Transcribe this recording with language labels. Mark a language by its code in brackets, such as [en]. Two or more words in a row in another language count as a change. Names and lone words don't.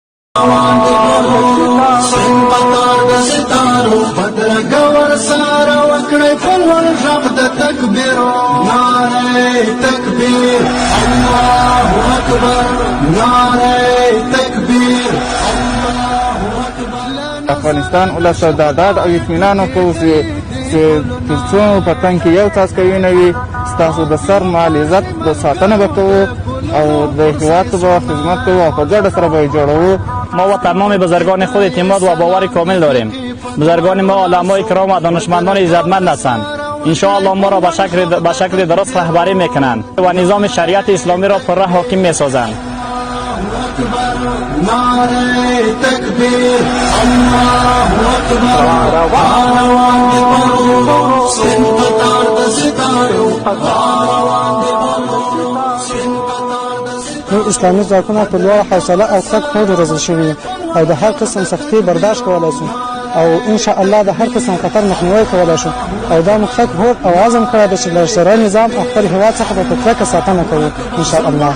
[ps] بدرګور سره وکړې فلول غږ د تکبیر نعره تکبیر [ar] الله اکبر [ps] نعره تکبیر [ar] الله اکبر. [ps] افغانستان ولس د ډاډ او اطمینان وکړو چې تر څو په تن کې یو څاڅکی وینه وي ستاسو د سر مال عزت د ساتنه به کوو او د هیواد به خدمت کوو او په ګډه سره به یې جوړوو. [fa] ما و تمام بزرگان خود اعتماد و باور کامل داریم. بزرگان ما علمای کرام و دانشمندان عزتمند هستند. انشاءالله ما را به شکل درست رهبری میکنند و نظام شریعت اسلامی را پر حاکم میسازند. [ps] نعره تکبیر [ar] الله اکبر [ps] روان دی برو سپین قطار د ستارو روان دی برو سپین قطار د ستارو. اسلامي ځواکونه په لوړه حوصله او کلک هوډ روزل شوي او د هر قسم سختي برداشت کولی شو او [ar] ان شاء الله [ps] د هر قسم خطر مخنیوی کولی شو او دا موږ کلک هوډ او عزم کړی دی چې له شرعي نظام او خپل هېواد څخه به په کلکه ساتنه کوو [ar] ان شاء الله.